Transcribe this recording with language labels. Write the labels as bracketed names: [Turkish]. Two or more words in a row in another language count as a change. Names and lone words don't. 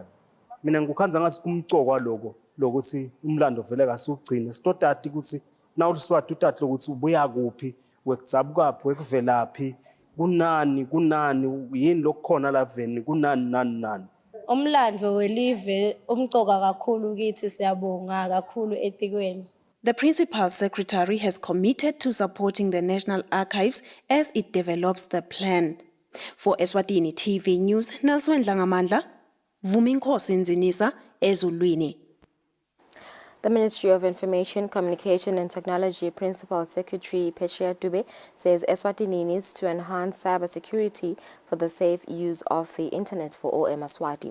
[Swati] Mina ngikukhanza ngathi kumcoko lokho lokuthi umlando vele kasugcina sitodati ukuthi nawuliswati utati lokuthi ubuya kuphi wekuzabukaphi wekuvelaphi kunani yini lokukhona laveni kunani nani. Umlando welive umcoka kakhulu kithi siyabonga kakhulu etikweni. [English] The Principal Secretary has committed to supporting the National Archives as it develops the plan. For Eswatini TV News, Nelson Dlangamandla, Vuminkosi Nzinisa, Ezulwini. The Ministry of Information, Communication and Technology Principal Secretary Phesheya Dube says Eswatini needs to enhance cybersecurity for the safe use of the internet for all Eswatini.